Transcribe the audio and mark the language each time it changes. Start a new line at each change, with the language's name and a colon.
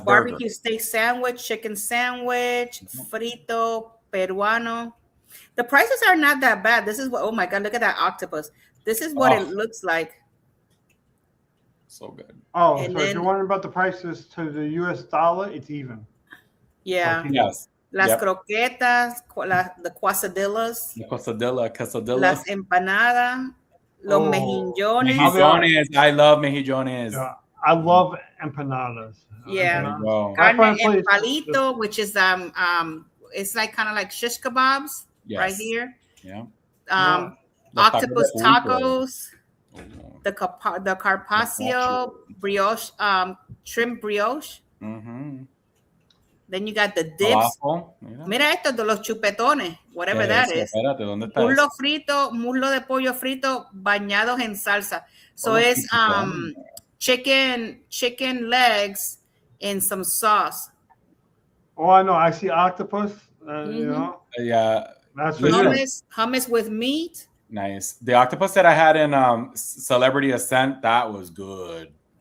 English: barbecue steak sandwich, chicken sandwich, frito, peruano. The prices are not that bad. This is what, oh my God, look at that octopus. This is what it looks like. So good. Oh, and so if you're wondering about the prices to the US dollar, it's even. Yeah. Yes.
Spanish: Las croquetas, the quesadillas. La quesadilla. Las empanadas, los mejillones.
English: Mejillones. I love mejillones. Yeah, I love empanadas. Yeah. Carne en palito, which is it's like kind of like shish kebabs right here. Yeah. Octopus tacos. The carpaccio brioche, shrimp brioche. Mm-hmm. Then you got the dips.
Spanish: Mira esto de los chupetones,
English: whatever that is.
Spanish: Espérate, ¿dónde está muslo frito, muslo de pollo frito bañados en salsa.
English: So it's chicken legs in some sauce. Oh, I know. I see octopus. You know. Yeah. That's hummus with meat. Nice. The octopus that I had in Celebrity Ascent, that was good.